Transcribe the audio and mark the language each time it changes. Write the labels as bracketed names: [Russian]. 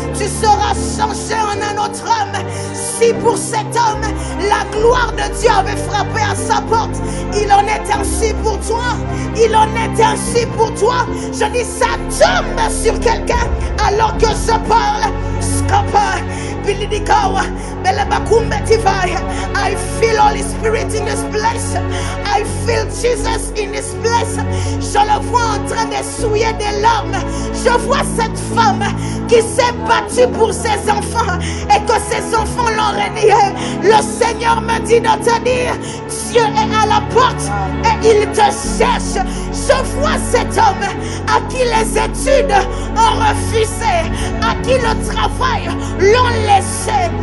[French] Tu seras changé en un autre homme. Si pour cet homme, la gloire de Dieu avait frappé à sa porte, il en est ainsi pour toi. Il en est ainsi pour toi. Je dis ça tombe sur quelqu'un alors que je parle. Scapa, Bilidikawa, Belebakumbe Tivai. [English] I feel Holy Spirit in this place. I feel Jesus in this place. [French] Je le vois en train d'essuyer des larmes. Je vois cette femme qui s'est battue pour ses enfants et que ses enfants l'ont renié. Le Seigneur me dit de te dire, Dieu est à la porte et il te cherche. Je vois cet homme à qui les études ont refusé, à qui le travail l'ont laissé.